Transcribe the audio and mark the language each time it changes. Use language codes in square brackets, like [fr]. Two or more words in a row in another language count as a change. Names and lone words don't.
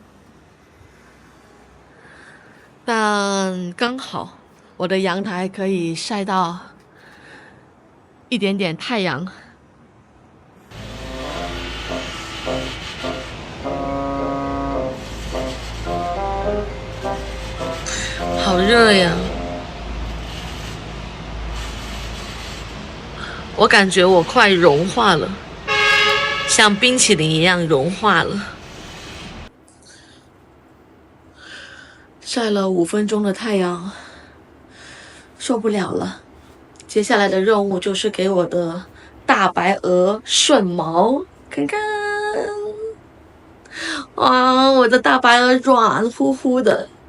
[zh] 但剛好我的陽台可以曬到一點點太陽。好熱呀！我感覺我快融化了，像冰淇淋一樣融化了。曬了5分鐘的太陽，受不了了。接下來的任務就是給我的大白鵝順毛，看看，哇，我的大白鵝軟乎乎的。